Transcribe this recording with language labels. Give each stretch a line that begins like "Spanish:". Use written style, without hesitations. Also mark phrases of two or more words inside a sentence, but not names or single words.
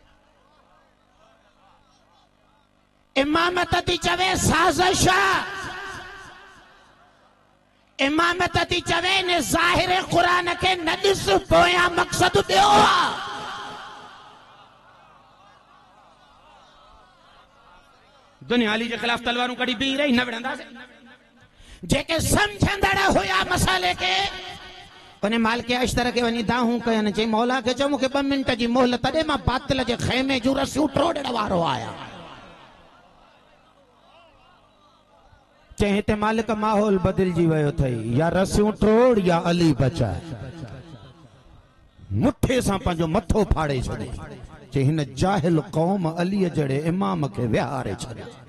Sindhi: इमामत थी चवे साज़िश, इमामत थी चवे ने ज़ाहिर क़ुरान के न ॾिस, पोयां मक़सद ॿियो आहे। दुनिया अली जे खिलाफ तलवारूं कड़ी बीह रही, न विढ़ंदासीं। जेके समझंदड़ हुया मसाले के उन माल के अशतर के वनी दाहूं कयनि, चई मौला के चओ मूंखे 2 मिंट जी मोहलत ॾे, मां बातिल जे ख़ैमे जूं रसियूं टोड़ण वारो आहियां। चई हिते मालिक माहौल बदिलजी वियो अथई, या रसियूं टोड़ या अली बचाए। मुठे सां पंहिंजो मथो फाड़े छॾे, चई हिन जाहिल क़ौम अलीअ जहिड़े इमाम खे विहारे छॾियो।